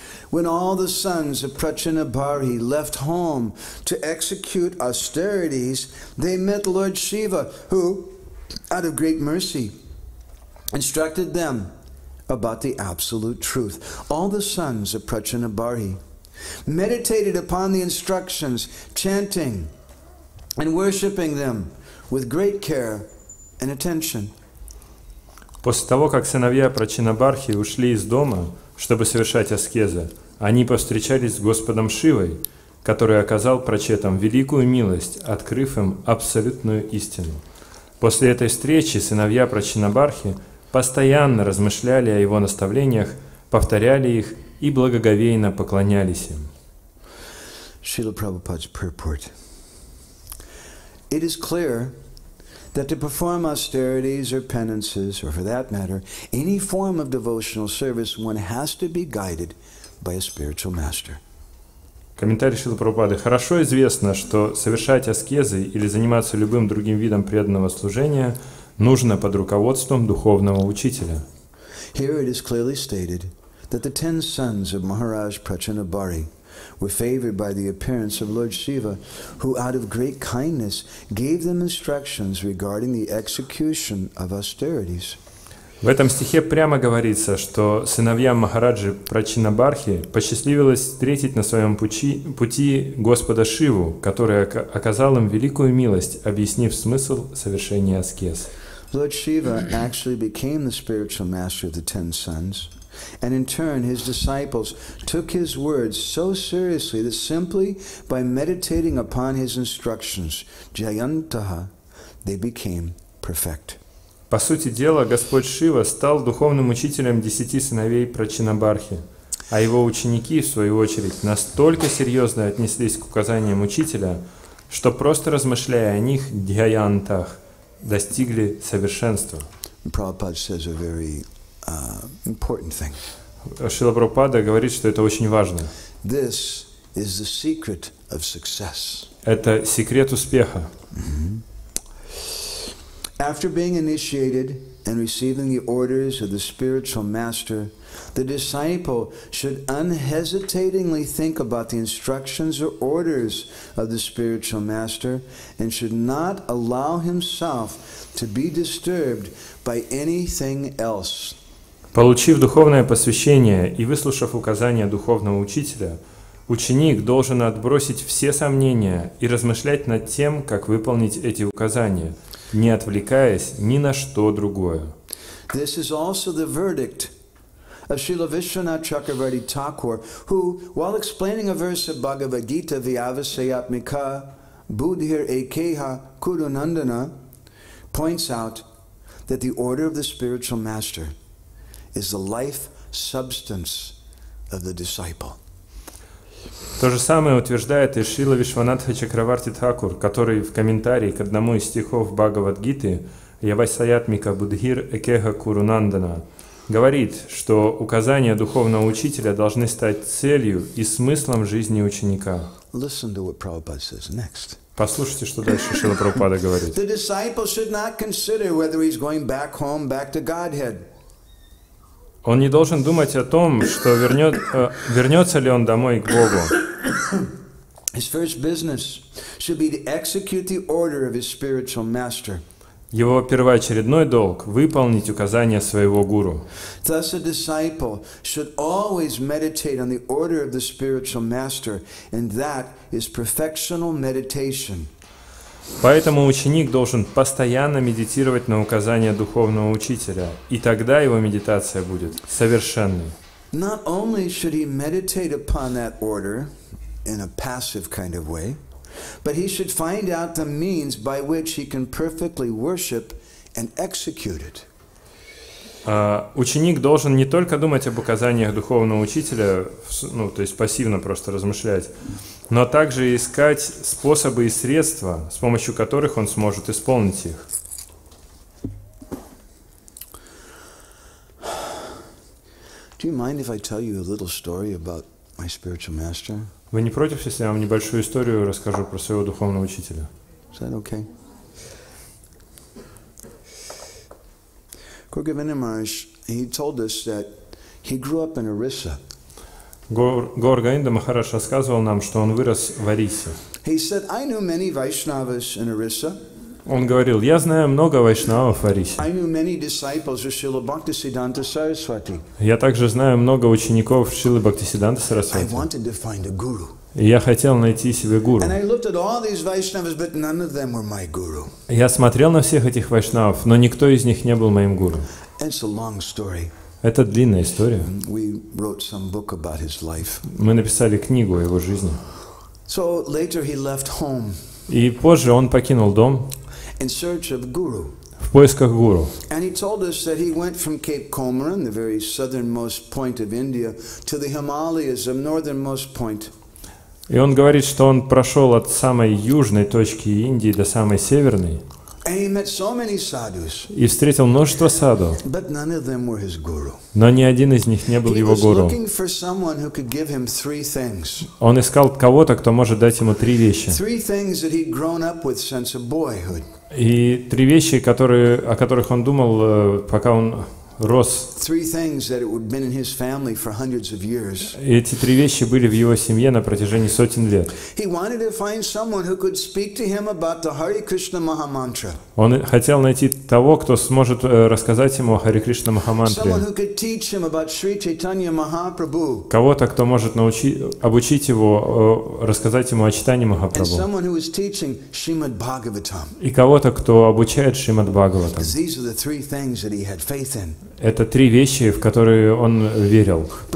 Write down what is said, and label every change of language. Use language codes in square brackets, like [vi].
[en] When all the sons of Prachinabhari left home to execute austerities, they met Lord Shiva, who, out of great mercy, instructed them about the absolute truth. All the sons of Prachinabhari meditated upon the instructions, chanting and worshipping them with great care and attention. [ru] После того, как сыновья Прачинабархи ушли из дома, чтобы совершать аскезы, они повстречались с Господом Шивой, который оказал прачетам великую милость, открыв им абсолютную истину. После этой встречи сыновья Прачинабархи постоянно размышляли о его наставлениях, повторяли их и благоговейно поклонялись им. [en] Srila Prabhupada's purport. It is clear that to perform austerities or penances, or for that matter, any form of devotional service, one has to be guided by a spiritual master. [ru] Комментарий Шрилы Прабхупады. Хорошо известно, что совершать аскезы или заниматься любым другим видом преданного служения нужно под руководством духовного учителя. [en] Here it is clearly stated that the 10 sons of Maharaj Prachinabhari were favored by the appearance of Lord Shiva, who out of great kindness gave them instructions regarding the execution of austerities. [ru] В этом стихе прямо говорится, что сыновьям Махараджи Прачинабархи посчастливилось встретить на своем пути Господа Шиву, который оказал им великую милость, объяснив смысл совершения аскез. [en] Lord Shiva actually became the spiritual master of the 10 sons And in turn, his disciples took his words so seriously that simply by meditating upon his instructions, Jayantaha, they became perfect. [ru] По сути дела, Господь Шива стал духовным учителем 10 сыновей Прачинабархи, а его ученики, в свою очередь, настолько серьезно отнеслись к указаниям учителя, что просто размышляя о них, дхьянтах, достигли совершенства. [en] Prabhupada says a very important thing. [ru] Шрила Прабхупада говорит, что это очень важно. [en] This is the secret of success. [ru] Это секрет успеха. [en] After being initiated and receiving the orders of the spiritual master, the disciple should unhesitatingly think about the instructions or orders of the spiritual master and should not allow himself to be disturbed by anything else. [ru] Получив духовное посвящение и выслушав указания духовного учителя, ученик должен отбросить все сомнения и размышлять над тем, как выполнить эти указания, не отвлекаясь ни на что другое. [en] This is also the verdict of Srila Vishwanath Chakravarti Thakur, who, while explaining a verse of Bhagavad Gita, [sa] Vyavasayatmika Buddhir Ekeha Kurunandana, [en] points out that the order of the spiritual master is the life substance of the disciple. [ru] То же самое утверждает и Шрила Вишванатха Чакраварти Тхакур, который в комментарии к одному из стихов Бхагавад-гиты [sa] «Явасаятмика Будхир Экеха Курунандана» [ru] говорит, что указания духовного учителя должны стать целью и смыслом жизни ученика. [en] Listen to what Prabhupada says next. [ru] Послушайте, что дальше Шрила Прабхупада говорит. [en] The disciple should not consider whether he's going back home, back to Godhead. [ru] Он не должен думать о том, что вернется ли он домой к Богу. [en] His first business should be to execute the order of his spiritual master. [ru] Его первоочередной долг – выполнить указания своего гуру. [en] Thus, a disciple should always meditate on the order of the spiritual master, and that is perfectional meditation. [ru] Поэтому ученик должен постоянно медитировать на указания духовного учителя, и тогда его медитация будет совершенной. [en] Not only should he meditate upon that order in a passive kind of way, but he should find out the means by which he can perfectly worship and execute it. [ru] Ученик должен не только думать об указаниях духовного учителя, то есть пассивно просто размышлять, но также искать способы и средства, с помощью которых он сможет исполнить их. [en] Do you mind if I tell you a little story about my spiritual master? [ru] Вы не против, если я вам небольшую историю расскажу про своего духовного учителя? [en] Is that okay? Gurgovinda Maharaj, he told us that he grew up in Orissa. [ru] Говинда Махарадж рассказывал нам, что он вырос в Орисе. [en] He said, I knew many Vaishnavas in Orissa. [ru] Он говорил, я знаю много вайшнавов в Орисе. [en] I knew many disciples of Srila Bhaktisiddhanta Saraswati. [ru] Я также знаю много учеников Шрилы Бхактисиддханты [en] I [ru] Сарасвати. [en] wanted to find a guru. [ru] И я хотел найти себе гуру. [en] And I looked at all these Vaishnavas, but none of them were my guru. [ru] Я смотрел на всех этих вайшнавов, но никто из них не был моим гуру. [en] And it's a long story. [ru] Это длинная история. [en] We wrote some book about his life. [ru] Мы написали книгу о его жизни. [en] So later he left home [ru] И позже он покинул дом [en] in search of guru. [ru] в поисках гуру. [en] And he told us that he went from Cape Comorin, the very southernmost point of India, to the Himalayas, the northernmost point. [ru] И он говорит, что он прошел от самой южной точки Индии до самой северной [en] And he met so many sadhus, [ru] и встретил множество саду, [en] but none of them were his guru. [ru] но ни один из них не был [en] He [ru] его [en] was [ru] гуру. [en] looking for someone who could give him three things. [ru] Он искал кого-то, кто может дать ему три вещи. [en] Three things that he'd grown up with since a boyhood. [ru] И три вещи, о которых он думал, пока он рос. [en] Three things that had been in his family for hundreds of years. [ru] И эти три вещи были в его семье на протяжении сотен лет. [en] He wanted to find someone who could speak to him about the Hare Krishna Mahamantra. [ru] Он хотел найти того, кто сможет рассказать ему о Харе Кришна Махамантре. [en] Someone who could teach him about Sri Chaitanya Mahaprabhu. [ru] Кого-то, кто может обучить его, рассказать ему о читании [en] And [ru] Махапрабху. [en] someone who is teaching Srimad Bhagavatam. [ru] И кого-то, кто обучает Шримад Бхагаватам. [en] Because these are the three things that he had faith in. [ru] Это 3 вещи, в которые он верил.